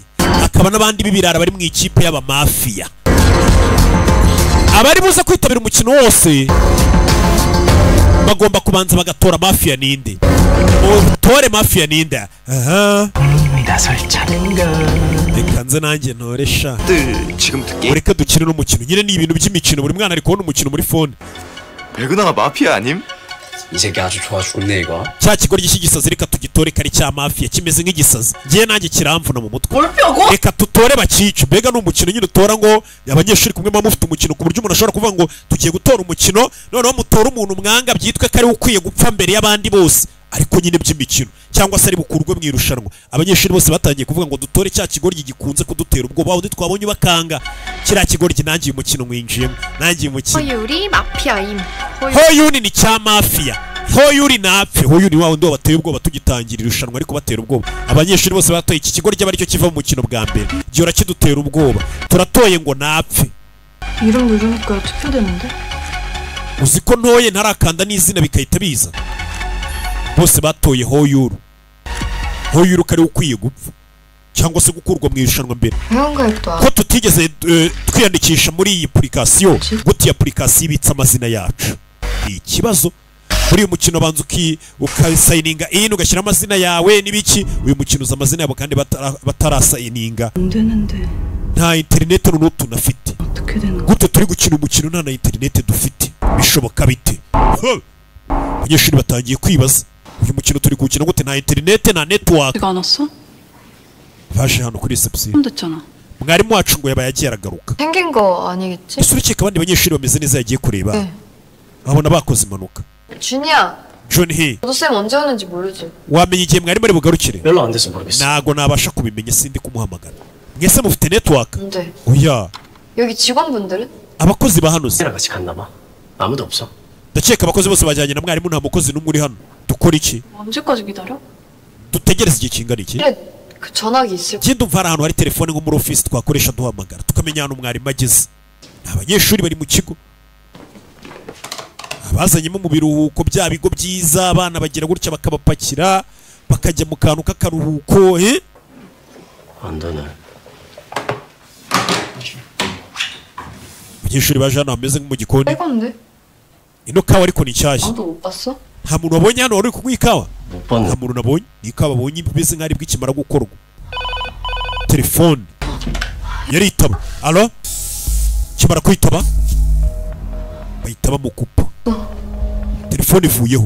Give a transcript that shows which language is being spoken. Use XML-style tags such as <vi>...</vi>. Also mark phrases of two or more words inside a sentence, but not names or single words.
<rw>Akaba n'abandi bibirara bari mu ikipe y'aba mafia. Abari buze kwitabira umukino wose bagomba kubanza bagatora mafia ninde. Utore mafia ninde. Aha. Reka nze nanjye ntoresha. Ureka dukine n'umukino. Nyine ni ibintu by'imikino. Buri mwana ari kubona umukino muri phone.</rw> <ko>백은하가 마피아 아님? 이 새끼 아주 좋아 죽네 이거.</ko> <rw>cya kigoryi cy'igisazi reka tugitore kari cya mafiya kimeze nk'igisazi ngiye nanjye kiramvuna mu mutwe</rw> <ko>뼈고?</ko> <rw>reka tutore bakice mbega ni umukino nyine utora ngo abanyeshuri kumwe muba mufite umukino ku buryo umuntu ashobora kuvuga ngo tugiye gutora umukino noneho mutora umuntu mwanga byitwe ko ari we ukwiye gupfa mbere y'abandi bose ariko nyine by'imikino cyangwa se ari bukurwe mu irushanwa abanyeshuri bose batangiye kuvuga ngo dutore cya kigoryi gikunze kudutera ubwoba undi twabonye bakanga kiriya kigoryi nangiye umukino mwinjiyemo nangiye umukino</rw> <ko>허율이 마피아임.</ko> <rw>hoyuni ni cya mafiya hoyuri napfe hoyuri wa wundi wabateye ubwoba tugitangira irushanwa ariko batera ubwoba abanyeshuri bose batoye iki kigoryi aba aricyo kiva mu mukino bwa mbere gihora kidutera ubwoba turatoye ngo napfe</rw> <ko>이름 누르니까 투표되는데?</ko> <rw>uzi ko ntoye ntarakanda n'izina bikahita biza bose batoye hoyuru hoyuru kari ukwiye gupfa cyangwa se gukurwa mu irushanwa mbere</rw> <ko>회원가입도 ko 안.</ko> <rw>tutigeze twiyandikisha muri iyi application gute iyi application ibitse amazina yacu ni ikibazo muri uyu mukino banza ukasayininga in ugashyira amazina yawe n'ibiki uyu mukino uza amazina yabo kandi batarasayininga</rw> <ko>안 되는데</ko> <rw>nta internet n'utu tunafite</rw> <ko>어떻게 되는 거야?</ko> <rw>gute turi gukina umukino nta na internet dufite bishoboka bite abanyeshuri batangiye kwibaza uyu mukino turi gukina gute nta internet nta network</rw> <ko>네가 안 왔어?</ko> <rw>baje hano kuri reception</rw> <ko>처음 됐잖아.</ko> <rw>mwarimu wacu ngo yabaye agiye aragaruka</rw> <ko>생긴 거 아니겠지?</ko> <rw>ese urukeka abandi banyeshuri bameze neza yagiye kureba</rw> <ko>네.</ko> <rw>babona bakoze impanuka</rw> <ko>준이야. John He 너도 쌤 언제 오는지 모르지?</ko> <rw>wamenya igihe mwarimu ari bugarukire</rw> <ko>별로 안 돼서 모르겠어.</ko> <rw>ntago nabasha kubimenya sindi kumuhamagara mwese mufite network</rw> <ko>근데</ko> <rw>oya</rw> <ko>여기 직원분들은?</ko> <rw>abakozi ba hano se</rw> <ko>랑 같이 갔나 봐. 아무도 없어.</ko> <rw>ndakeka abakozi bose bajyanye na mwarimu nta mukozi n'umwe uri hano dukora iki</rw> <ko>언제까지 기다려?</ko> <rw>dutegereze igihe kingana iki</rw> <ko>그래 그 전화기 있을</ko> <rw>njye ndumva hari ahantu hari telefone nko muri office twakoresha duhamagara tukamenya ahantu mwarimu ageze ni abanyeshuri bari mu kigo abazanyemo mu biruhuko bya bigo byiza abana bagira gutya bakabapakira bakajya mu kantu k'akaruhuko</rw> <ko>안 되네.</ko> <rw>abanyeshuri baje hano bameze nko mu gikoni</rw> <ko>새 건데?</ko> <rw>ino kawa ariko ni nshyashya</rw> <ko>아무도 못 봤어?</ko> <rw>nta muntu wabonye hano wari uri kunywa ikawa</rw> <ko>못</ko> <rw>nta</rw> <ko>봤네.</ko> <rw>muntu nabonye ni ikawa babonye imeze nk'aho aribwo ikimara gukorwa telefone yaritaba alo kimara kwitaba bahita bamukupa telefone ivuyeho</rw>